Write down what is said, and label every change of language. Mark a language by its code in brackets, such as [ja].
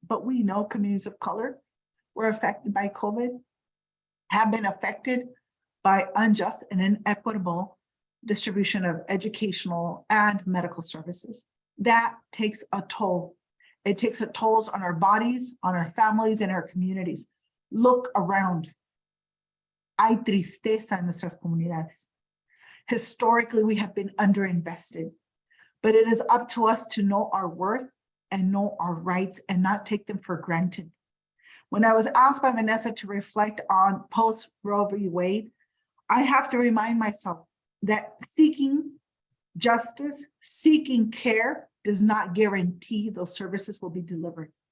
[en] But we know communities of color were affected by COVID, have been affected by unjust and inequitable distribution of educational and medical services. That takes a toll. It takes a toll on our bodies, on our families, and our communities. Look around. [es] Hay tristeza en nuestras comunidades. [en] Historically, we have been underinvested, but it is up to us to know our worth and know our rights and not take them for granted. When I was asked by Vanessa to reflect on post-Roe v. Wade, I have to remind myself that seeking justice, seeking care does not guarantee those services will be delivered.